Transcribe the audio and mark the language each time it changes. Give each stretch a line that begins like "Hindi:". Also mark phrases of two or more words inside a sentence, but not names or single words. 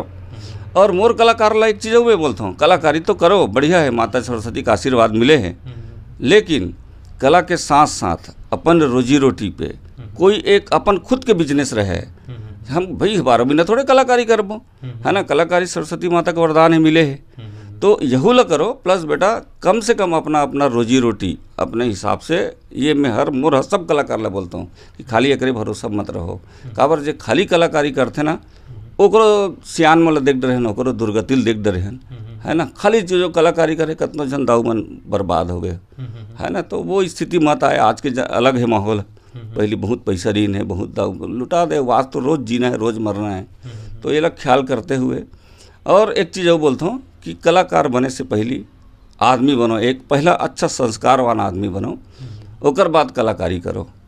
Chhattisgarhi: और मोर कलाकार ला एक चीज़ मैं बोलता हूँ, कलाकारी तो करो बढ़िया है, माता सरस्वती का आशीर्वाद मिले हैं, लेकिन कला के साथ साथ अपन रोजी रोटी पे कोई एक अपन खुद के बिजनेस रहे। हम भाई 12 महीना थोड़े कलाकारी करबो, है ना, कलाकारी सरस्वती माता का वरदान है मिले है, तो यहू ला करो। प्लस बेटा कम से कम अपना रोजी रोटी अपने हिसाब से, ये मैं हर मोर सब कलाकार ला बोलता हूँ कि खाली एकरे भरोसा मत रहो। काबर जे खाली कलाकारी करते ना ओकरो सियान मोला देख डरे, ओकरो दुर्गतिल देख डरे, है ना। खाली जो कलाकारी करे कतनो जन दाऊ मन बर्बाद हो गए, है ना। तो वो स्थिति मत आए, आज के अलग है माहौल। पहले बहुत पैसा रीन है, बहुत दाऊ लुटा दे, आज तो रोज़ जीना है, रोज़ मरना है। तो ये लोग ख्याल करते हुए, और एक चीज़ वो बोलता हूँ कि कलाकार बने से पहले आदमी बनो, एक पहला अच्छा संस्कारवान आदमी बनो, ओकर बाद कलाकारी करो।